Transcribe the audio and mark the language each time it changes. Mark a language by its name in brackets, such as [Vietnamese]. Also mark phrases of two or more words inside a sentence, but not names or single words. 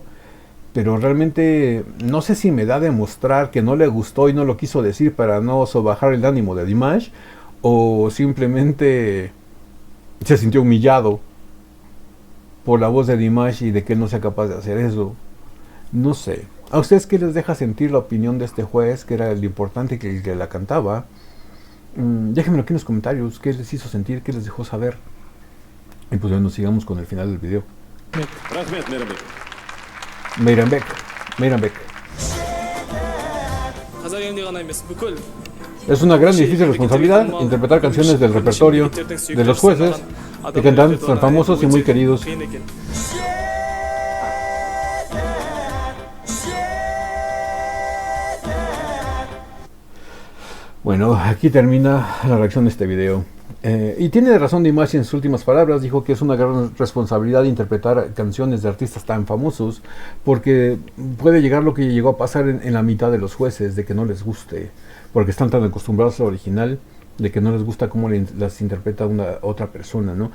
[Spanish] Pero realmente no sé si me da a demostrar que no le gustó y no lo quiso decir para no sobajar el ánimo de Dimash, o simplemente se sintió humillado por la voz de Dimash y de que él no sea capaz de hacer eso. No sé. ¿A ustedes qué les deja sentir la opinión de este juez, que era el importante que la cantaba? Déjenmelo aquí en los comentarios. ¿Qué les hizo sentir? ¿Qué les dejó saber? Y pues bueno, sigamos con el final del video. [Kazakh] рахмет Мейрамбек. Meiranbek. қазақ елінде ғана емес бүкіл [Spanish] Es una gran y difícil responsabilidad interpretar canciones del repertorio de los jueces y cantantes tan famosos y muy queridos. [Kazakh] қиын екен. [Spanish] Bueno, aquí termina la reacción de este video. Y tiene razón Dimash en sus últimas palabras, dijo que es una gran responsabilidad interpretar canciones de artistas tan famosos, porque puede llegar lo que llegó a pasar en la mitad de los jueces, de que no les guste, porque están tan acostumbrados al original, de que no les gusta cómo las interpreta otra persona, ¿no?